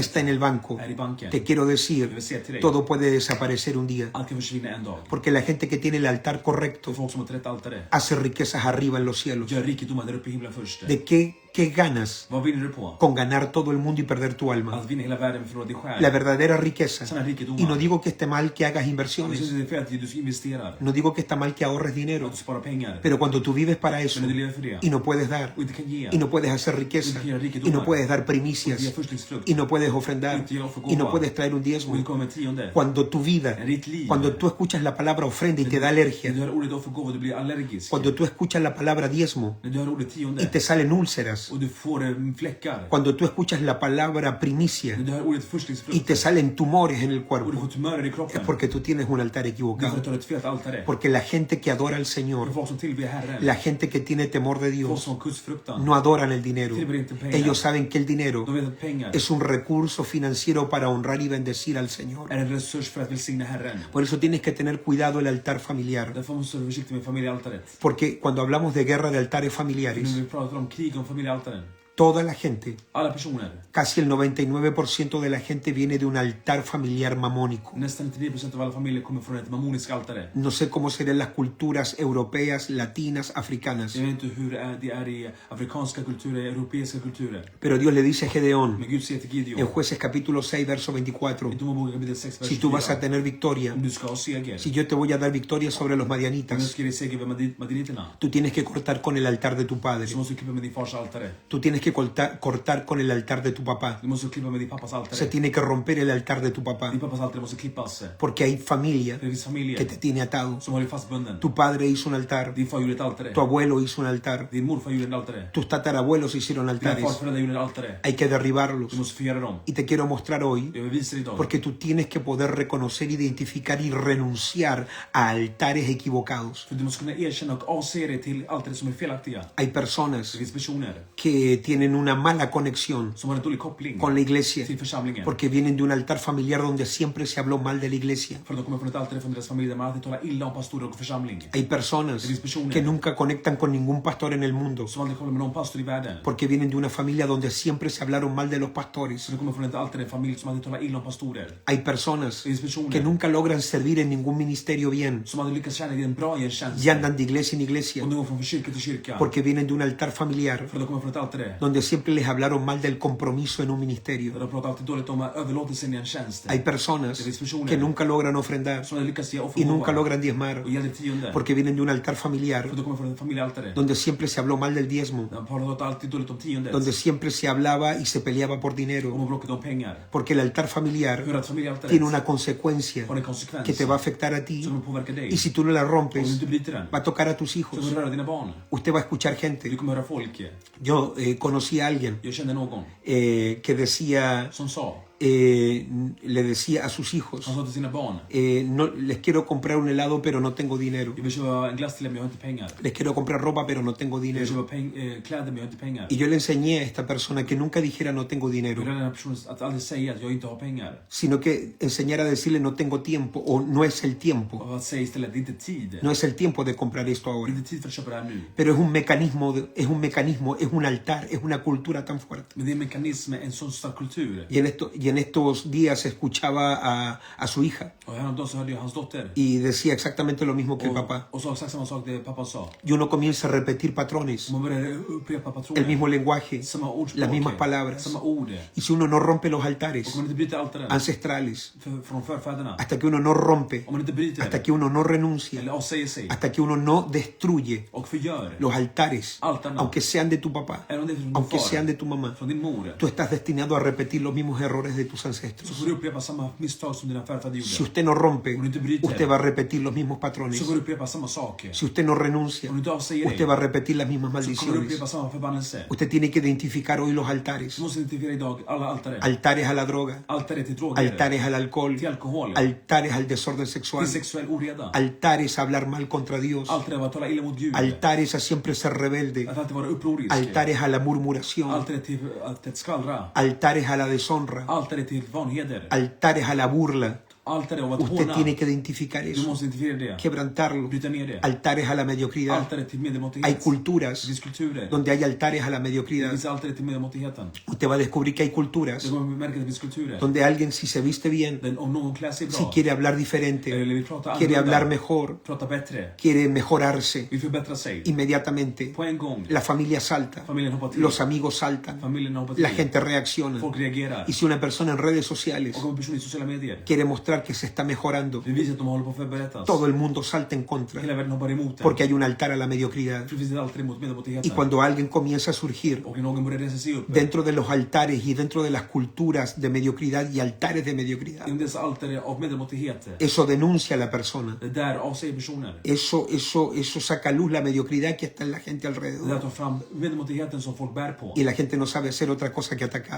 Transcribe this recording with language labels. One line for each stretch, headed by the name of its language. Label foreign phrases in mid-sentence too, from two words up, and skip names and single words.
Spanish: está en el banco.
Swedish: är i banken.
Spanish: Te quiero decir,
Swedish: Jag vill säga till dig.
Spanish: todo puede desaparecer un día.
Swedish: Allt kan försvinna en dag.
Spanish: Porque la gente que tiene el altar correcto
Swedish: För folk som har ett rätt altare.
Spanish: hace riquezas arriba en los cielos.
Swedish: Gör rikedomar där uppe i himlen först.
Spanish: ¿De qué ganas
Swedish: Vad vinner du på?
Spanish: con ganar todo el mundo y perder tu alma?
Swedish: Att vinna hela världen men förlora din själ.
Spanish: La verdadera riqueza.
Swedish: Sanna rikedomar.
Spanish: Y no digo que esté mal que hagas
Swedish: Jag
Spanish: inversiones.
Swedish: syns det är fel att du investerar.
Spanish: No digo que está mal que ahorres dinero.
Swedish: Att du sparar pengar.
Spanish: Pero cuando tú vives para eso
Swedish: Men när du lever för det.
Spanish: y no puedes dar,
Swedish: Och inte kan ge.
Spanish: y no puedes hacer riqueza, y no puedes dar primicias,
Swedish: Ge förstlingsfrukt.
Spanish: y no puedes ofrendar,
Swedish: Inte ge offergåva.
Spanish: y no puedes traer un
Swedish: Och
Spanish: diezmo.
Swedish: inte komma med tionde.
Spanish: Cuando tu vida,
Swedish: En ditt liv.
Spanish: cuando tú escuchas la palabra ofrenda y te da
Swedish: När
Spanish: alergia,
Swedish: du hör ordet offergåva du blir allergisk.
Spanish: cuando tú escuchas la palabra diezmo
Swedish: När du hör ordet
Spanish: y
Swedish: tionde.
Spanish: te salen úlceras,
Swedish: Och du får fläckar.
Spanish: cuando tú escuchas la palabra primicia
Swedish: När du hör ordet
Spanish: y
Swedish: förstlingsfrukt.
Spanish: te salen tumores en el
Swedish: Och du
Spanish: cuerpo,
Swedish: får tumörer i
Spanish: es
Swedish: kroppen.
Spanish: porque tú tienes un altar
Swedish: Det är för
Spanish: equivocado.
Swedish: att du har ett fel altare.
Spanish: Porque la gente que adora al
Swedish: För
Spanish: Señor,
Swedish: folk som tillber Herren.
Spanish: la gente que tiene temor de
Swedish: Folk
Spanish: Dios,
Swedish: som har gudsfruktan.
Spanish: no adoran el dinero.
Swedish: Tillber inte pengar.
Spanish: Ellos saben que el dinero
Swedish: De vet att pengar
Spanish: es un recurso financiero para honrar y bendecir al Señor.
Swedish: är en resurs för att välsigna Herren.
Spanish: Por eso tienes que tener cuidado el altar familiar.
Swedish: Därför måste du vara försiktig med familjealtaret.
Spanish: Porque cuando hablamos de guerra de altares
Swedish: När
Spanish: familiares,
Swedish: vi pratar om krig om familjealtaren.
Spanish: toda la gente,
Swedish: Alla personer,
Spanish: casi el 99% de la gente viene de un altar familiar mamónico.
Swedish: nästan 99% av alla familjer kommer från ett mammonisk altare.
Spanish: No sé cómo serán las culturas europeas, latinas, africanas.
Swedish: Jag vet inte hur det är i afrikanska kulturer, europeiska kulturer.
Spanish: Pero Dios le dice a Gedeón,
Swedish: Men Gud säger till
Spanish: en
Swedish: Gideon,
Spanish: Jueces capítulo 6, verso 24,
Swedish: i Domarboken kapitel 6, vers
Spanish: si tú vas a
Swedish: 24.
Spanish: tener victoria,
Swedish: Om du ska ha seger,
Spanish: si yo te voy a dar victoria sobre los
Swedish: om jag
Spanish: madianitas,
Swedish: ska ge dig seger över madiniterna,
Spanish: tú tienes que cortar con el altar de tu padre.
Swedish: så måste du klippa med din fars altare.
Spanish: Tú tienes que que cortar con el altar de tu papá.
Swedish: Du måste klippa med din pappas
Spanish: Se
Swedish: altare.
Spanish: tiene que romper el altar de tu papá.
Swedish: Din pappas altare måste klippas.
Spanish: Porque hay familia
Swedish: Det finns
Spanish: que
Swedish: familjer
Spanish: te tiene atado.
Swedish: som har dig fastbunden.
Spanish: Tu padre hizo un altar.
Swedish: Din far gjorde ett altare.
Spanish: Tu abuelo hizo un altar.
Swedish: Din morfar gjorde ett altare.
Spanish: Tus tatarabuelos hicieron
Swedish: Dina
Spanish: altares.
Swedish: farföräldrar gjorde ett altare.
Spanish: Hay que derribarlos.
Swedish: Du måste förgöra dem.
Spanish: Y te quiero mostrar hoy,
Swedish: Jag vill visa dig idag.
Spanish: porque tú tienes que poder reconocer, identificar y renunciar a altares equivocados.
Swedish: För du måste kunna erkänna och avse dig till altare som är felaktiga.
Spanish: Hay personas
Swedish: Det finns personer
Spanish: que tienen una mala conexión
Swedish: som har en dålig koppling
Spanish: con la iglesia,
Swedish: till församlingen.
Spanish: porque vienen de un altar familiar donde siempre se habló mal de la iglesia.
Swedish: För de kommer från ett altare från deras familj där man alltid talar illa om pastorer och församling.
Spanish: Hay personas que nunca conectan con ningún pastor en el mundo,
Swedish: Som aldrig kommer med någon pastor i världen.
Spanish: porque vienen de una familia donde siempre se hablaron mal de los pastores.
Swedish: Så de kommer från ett altare, en familj som alltid talar illa om pastorer.
Spanish: Hay personas
Swedish: Det finns personer
Spanish: que nunca logran servir en ningún ministerio bien
Swedish: som aldrig lyckas tjäna i en bra tjänst.
Spanish: y andan de iglesia en iglesia,
Swedish: Och de går från kyrka till kyrka.
Spanish: porque vienen de un altar familiar
Swedish: För de kommer från ett altare
Spanish: donde siempre les hablaron mal del compromiso en un
Swedish: där
Spanish: ministerio.
Swedish: de pratar alltid dåligt om överlåtelsen i en tjänst.
Spanish: Hay personas que nunca logran ofrendar
Swedish: Som aldrig lyckas ge
Spanish: y nunca
Swedish: offergåva
Spanish: logran diezmar,
Swedish: och ge det tionde.
Spanish: porque vienen de un altar familiar
Swedish: För de kommer från ett familjealtare.
Spanish: donde siempre se habló mal del diezmo,
Swedish: De pratar alltid dåligt om tiondet.
Spanish: donde siempre se hablaba y se peleaba por
Swedish: De
Spanish: dinero,
Swedish: har bråkat om pengar.
Spanish: porque el altar familiar
Swedish: För att familjealtaret
Spanish: tiene una consecuencia
Swedish: har en konsekvens
Spanish: que te va a afectar a ti,
Swedish: som kommer påverka dig.
Spanish: y si tú no la
Swedish: Om du
Spanish: rompes,
Swedish: inte bryter den
Spanish: va a tocar a tus
Swedish: så kommer
Spanish: hijos.
Swedish: du röra dina barn.
Spanish: Usted va a escuchar gente.
Swedish: Du kommer höra folk.
Spanish: Yo conocí a alguien
Swedish: Jag kände någon
Spanish: que decía,
Swedish: som sa,
Spanish: le decía a sus hijos,
Swedish: han sa till sina barn,
Spanish: no, les quiero comprar un helado pero no tengo dinero.
Swedish: jag vill köpa en glass till er men jag har inte pengar.
Spanish: Les quiero comprar ropa pero no tengo
Swedish: Jag vill
Spanish: dinero.
Swedish: köpa kläder men jag har inte pengar.
Spanish: Y yo le enseñé a esta persona que nunca dijera no tengo
Swedish: Jag
Spanish: dinero,
Swedish: vill den här personen att aldrig säga att jag inte har pengar.
Spanish: sino que enseñar a decirle no tengo tiempo o no es el tiempo.
Swedish: Och att säga istället, det är inte tid.
Spanish: No es el tiempo de comprar esto
Swedish: Det är
Spanish: ahora.
Swedish: inte tid för att köpa det här nu.
Spanish: Pero es un mecanismo, es un altar, es una cultura tan fuerte.
Swedish: Men det är en mekanism, en sån stark kultur.
Spanish: Y en estos días escuchaba a su hija
Swedish: Och häromdagen så hörde jag hans dotter.
Spanish: y decía exactamente lo mismo que el papá.
Swedish: Och sa exakt samma sak det pappan sa.
Spanish: Y uno comienza a repetir patrones,
Swedish: Man började upprepa
Spanish: el
Swedish: patroner.
Spanish: mismo lenguaje,
Swedish: Samma ordspråk.
Spanish: las mismas palabras.
Swedish: Samma ord.
Spanish: Y si uno no rompe los
Swedish: Och
Spanish: altares
Swedish: om man inte bryter altaren
Spanish: ancestrales,
Swedish: från förfäderna.
Spanish: hasta que uno no rompe,
Swedish: Om man inte bryter
Spanish: hasta
Swedish: det.
Spanish: que uno no renuncia,
Swedish: Eller avsäger sig.
Spanish: hasta que uno no destruye
Swedish: Och förgör.
Spanish: los altares,
Swedish: Altarna.
Spanish: aunque sean de tu papá,
Swedish: Även om det är från din
Spanish: aunque
Swedish: far.
Spanish: sean de tu mamá,
Swedish: Från din mor.
Spanish: tú estás destinado a repetir los mismos errores de tus
Swedish: Så
Spanish: ancestros.
Swedish: får du upprepa samma misstag som dina förfäder
Spanish: Si
Swedish: gjorde.
Spanish: usted no rompe,
Swedish: Om du inte bryter,
Spanish: usted va a repetir los mismos patrones.
Swedish: så får du upprepa samma saker.
Spanish: Si usted no renuncia,
Swedish: Om du inte avsäger dig,
Spanish: usted va a repetir las mismas
Swedish: så kommer du
Spanish: maldiciones.
Swedish: upprepa samma förbannelse.
Spanish: Usted tiene que identificar hoy los altares.
Swedish: Du måste identifiera idag alla altare.
Spanish: Altares a la droga,
Swedish: Altare till droger.
Spanish: altares al alcohol,
Swedish: Till alkohol.
Spanish: altares al desorden sexual,
Swedish: Till sexuell oreda.
Spanish: altares a hablar mal contra Dios,
Swedish: Altare var att tala illa mot Gud.
Spanish: altares a siempre ser rebelde,
Swedish: Att alltid vara upprorisk.
Spanish: altares a la murmuración,
Swedish: Altare till att skvallra.
Spanish: altares a la deshonra,
Swedish: Altare till vanheder.
Spanish: altares a la burla.
Swedish: Altare av att
Spanish: Usted
Swedish: håna.
Spanish: tiene que identificar
Swedish: Du
Spanish: eso,
Swedish: måste identifiera det.
Spanish: quebrantarlo.
Swedish: Bryta ner det.
Spanish: Altares a la mediocridad.
Swedish: Altare till medelmåttighet.
Spanish: Hay
Swedish: Det
Spanish: culturas
Swedish: finns kulturer.
Spanish: donde hay altares a la
Swedish: Det
Spanish: mediocridad.
Swedish: finns altare till medelmåttigheten.
Spanish: Usted va a descubrir que hay culturas
Swedish: Du kommer märka att det finns kulturer.
Spanish: donde alguien, si se viste bien,
Swedish: Om någon klär sig
Spanish: si
Swedish: bra.
Spanish: quiere hablar diferente,
Swedish: Eller vill prata
Spanish: quiere
Swedish: annorlunda.
Spanish: hablar mejor,
Swedish: Prata bättre.
Spanish: quiere mejorarse,
Swedish: Vill förbättra sig.
Spanish: inmediatamente
Swedish: På en gång.
Spanish: la familia salta,
Swedish: Familjen hoppar till.
Spanish: los amigos saltan,
Swedish: Familjen hoppar till.
Spanish: la gente reacciona.
Swedish: Folk reagerar.
Spanish: Y si una persona en redes sociales
Swedish: Och om en person i sociala medier.
Spanish: quiere mostrar que se está mejorando,
Swedish: Det visar att de håller på att förbättras.
Spanish: todo el mundo salta en contra,
Swedish: Hela världen hoppar emot det.
Spanish: porque hay un altar a la mediocridad.
Swedish: För det finns ett altare mot
Spanish: Y
Swedish: medelmåttigheten.
Spanish: cuando alguien comienza a surgir
Swedish: Och någon börjar resa sig upp.
Spanish: dentro de los altares y dentro de las culturas de mediocridad y altares de mediocridad,
Swedish: Inom dessa altare av medelmåttighet.
Spanish: eso denuncia a la persona.
Swedish: Det där avsäger personer.
Spanish: Eso saca a luz la mediocridad que está en la gente
Swedish: Det där
Spanish: alrededor.
Swedish: tar fram medelmåttigheten som folk bär på.
Spanish: Y la gente no sabe hacer otra cosa que atacar.